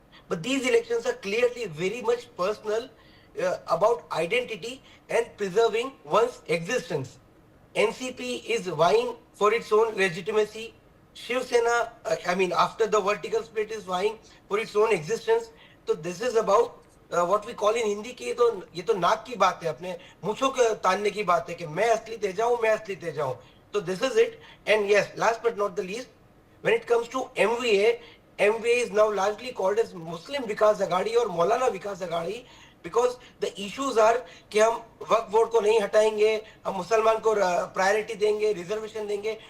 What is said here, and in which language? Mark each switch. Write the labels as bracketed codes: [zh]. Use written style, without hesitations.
[en] But these elections are clearly very much personal, about identity and preserving one's existence. NCP is vying for its own legitimacy. Shiv Sena, after the vertical split, is vying for its own existence. So this is about what we call in Hindi [hi] ki ये तो नाक की बात है, अपने मूंछों के तानने की बात है कि मैं असली तेज जाऊं. [en] So this is it. And yes, last but not the least, when it comes to MVA is now largely called as Muslim Vikas Aghadi or Maulana Vikas Aghadi, because the issues are [hi] कि हम वक्फ board को नहीं हटाएंगे, हम मुसलमान को priority देंगे, reservation देंगे.